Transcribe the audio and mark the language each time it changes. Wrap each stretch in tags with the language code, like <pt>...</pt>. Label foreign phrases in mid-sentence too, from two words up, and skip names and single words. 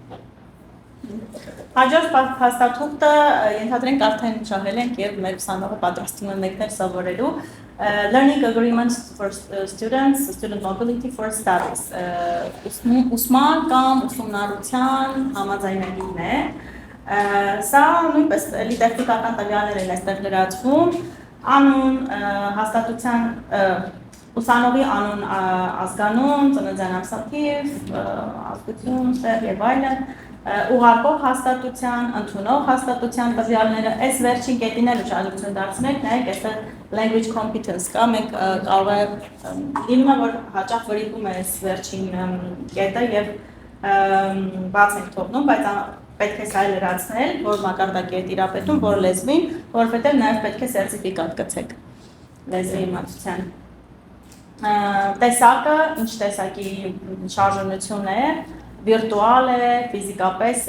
<hy>Հաջորդ փաստաթուղթը ենթադրենք արդեն շահել ենք եւ մեր ուսանողը պատրաստվում են մեկներ սովորելու</hy> <en>Learning Agreements for Students, Student Mobility for Studies,</en> <hy>ուսման կամ ուսումնառության համաձայնագիրն է, սա նույնպես տեխնիկական տվյալներ են այստեղ լրացվում, անուն, հաստատության, ուսանողի անուն, ազգանուն, ծննդյան ամսաթիվ, ազգություն, սեր եւ այլն, ուղարկող հաստատության, ընդունող հաստատության տվյալները, այս վերջին կետին էլ ուշադրություն դարձնեք, նայեք այստեղ</hy> <en>language competence</en> <hy>կա, մենք կարող է լինում է, որ հաճախ վրիպում է այս վերջին կետը եւ բաց ենք թողնում, բայց պետք է սա լրացնել, որ մակարդակի է տիրապետում, որ լեզվին, որովհետեւ նաեւ պետք է սերտիֆիկատ գցեք լեզվի իմացության։ Տեսակը, ինչ տեսակի շարժունություն է, վիրտուալ է, ֆիզիկապես</hy>